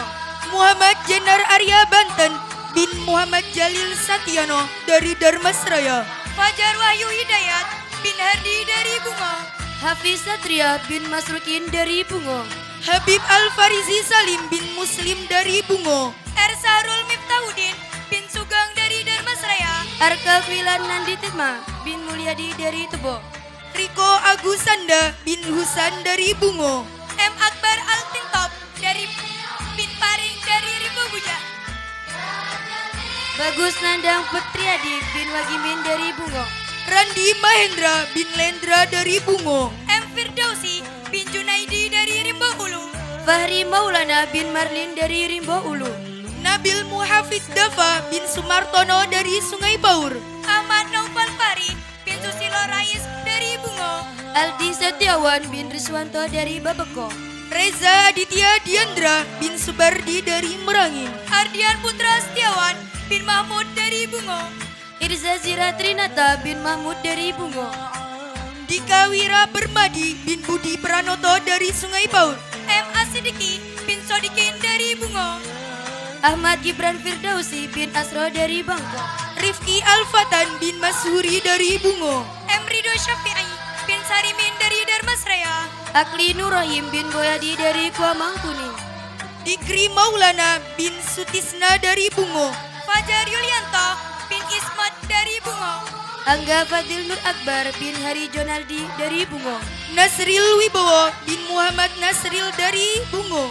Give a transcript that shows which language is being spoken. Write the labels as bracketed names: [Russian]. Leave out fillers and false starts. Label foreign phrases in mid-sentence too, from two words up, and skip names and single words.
[Indonesian] Muhammad Jenar Arya Banten bin Muhammad Jalil Sationo dari Darmasraya. Fajar Wahyu Hidayat bin Hardi dari Bungo. Hafiz Satria bin Masrukin dari Bungo. Habib Al-Farizi Salim bin Muslim dari Bungo. Ersahrul Miftahudin bin Sugeng dari Darmasraya. Arka Kwilan Nanditma bin Mulyadi dari Tebo. Riko Agusanda bin Husan dari Bungo. M. Akbar Altintop dari bin Paring dari Rimbo Buja. Bagus Nandang Petriadi bin Wagimin dari Bungo. Randi Mahendra bin Lendra dari Bungo. M. Firdausi bin Junaidi dari Rimbo Ulu. Fahri Maulana bin Marlin dari Rimbo Ulu. Nabil Muhafid Dava bin Sumartono dari Sungai Baur. Ahmad Naufal Fari bin Susilo Rais dari Bungo. Aldi Setiawan bin Riswanto dari Babeko. Reza Aditya Diandra bin Subardi dari Merangin. Ardian Putra Setiawan bin Mahmud dari Bungo. Irza Zira Trinata bin Mahmud dari Bungo. Dika Wira Bermadi bin Budi Pranoto dari Sungai Baur. M. Asidiki bin Sodikin dari Bungo. Ahmad Gibran Firdausi bin Asro dari Bangka. Rifki Alfatan bin Mashuri dari Bungo. M. Ridho Syafi'i bin Sarimin dari Darmasraya. Akli Nurrahim bin Boyadi dari Kuamangkuning. Dikri Maulana bin Sutisna dari Bungo. Fajar Yulianto bin Ismat dari Bungo. Angga Fadil Nur Akbar bin Hari Jonaldi dari Bungo. Nasril Wibowo bin Muhammad Nasril dari Bungo.